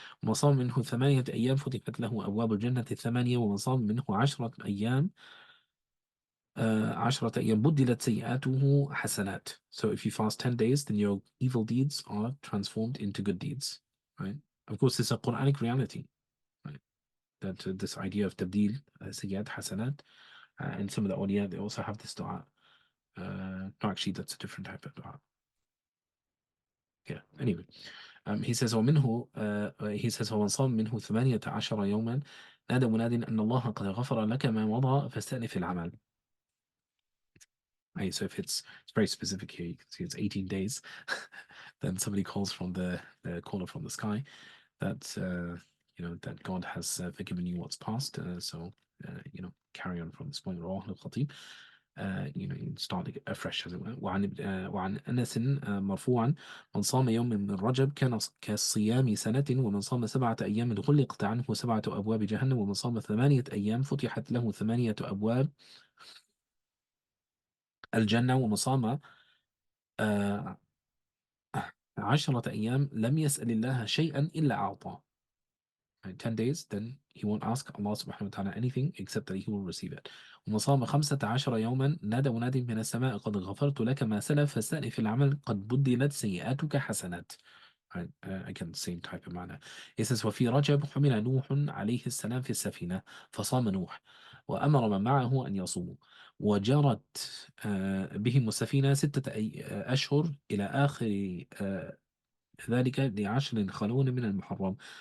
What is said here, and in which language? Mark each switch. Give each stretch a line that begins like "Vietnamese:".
Arabic: ومن صام منه 8 أيام فتحت له أبواب الجنة الثمانية. ومن صام منه 10 أيام 10 أيام بدلت سيئاته حسنات.
English: So if you fast 10 days, then your evil deeds are transformed into good deeds. Right? Of course, it's a Quranic reality. Right? That this idea of tabdil
Arabic: سيئات حسنات,
English: and some of the awliya, they also have this dua. No, actually, that's a different type of dua. Yeah. Anyway, he says
Arabic: ومنه
English: he says
Arabic: ومن صام منه 18 يوما نادى مناد أن الله قد غفر لك ما مضى فاستأنف العمل.
English: Right, so if it's very specific here, you can see it's 18 days. Then somebody calls from the caller from the sky that that God has forgiven you what's past. So carry on from this point.
Arabic: رواه الخطيب.
English: You start afresh as it were.
Arabic: وعن أنس مرفوعا من صام يوم من رجب كان كصيام سنة. ومن صام 7 أيام غلقت عنه 7 أبواب جهنم. ومن صام 8 أيام فتحت له 8 أبواب الجنة. ومن صام 10 أيام لم يسأل الله شيئا إلا أعطاه.
English: 10 days, then he won't ask Allah subhanahu wa ta'ala anything except that he will receive it.
Arabic: ومن صام 15 يوما نادى مناد من السماء قد غفرت لك ما سلف فاستأنف العمل قد بدلت سيئاتك حسنات.
English: Right, again, same type of manner. It says
Arabic: وفي رجب حمل نوح عليه السلام في السفينة فصام نوح وأمر من معه أن يصوموا وجرت بهم السفينة 6 أشهر إلى آخر ذلك ل10 خلون من المحرم.